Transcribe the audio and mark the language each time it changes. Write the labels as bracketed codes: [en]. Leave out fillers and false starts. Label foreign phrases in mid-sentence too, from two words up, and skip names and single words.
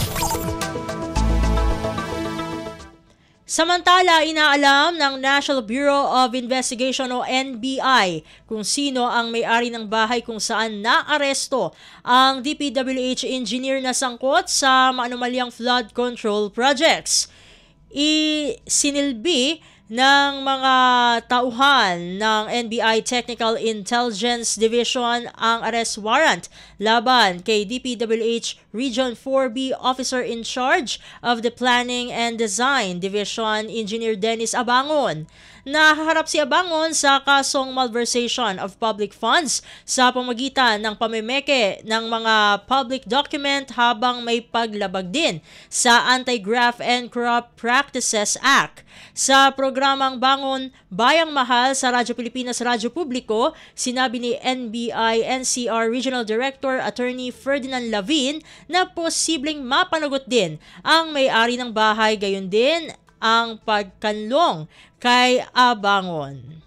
[tl] Samantala, inaalam ng National Bureau of Investigation o NBI kung sino ang may-ari ng bahay kung saan naaresto ang DPWH engineer na sangkot sa maanumalyang [en] flood control projects. [tl] Isinilbi ng mga tauhan ng NBI Technical Intelligence Division ang [en] arrest warrant [tl] laban kay DPWH Region 4B Officer in Charge of the Planning and Design Division Engineer Dennis Abangon. Nahaharap si Abangon sa kasong [en] malversation of public funds [tl] sa pamagitan ng pamemeke ng mga [en] public document [tl] habang may paglabag din sa Anti-Graft and Corrupt Practices Act. Sa programang Bangon Bayang Mahal sa Radyo Pilipinas Radyo Publiko, sinabi ni NBI-NCR Regional Director Attorney Ferdinand Lavin na posibleng mapanagot din ang may-ari ng bahay, gayon din ang pagkanlong kay Abangon.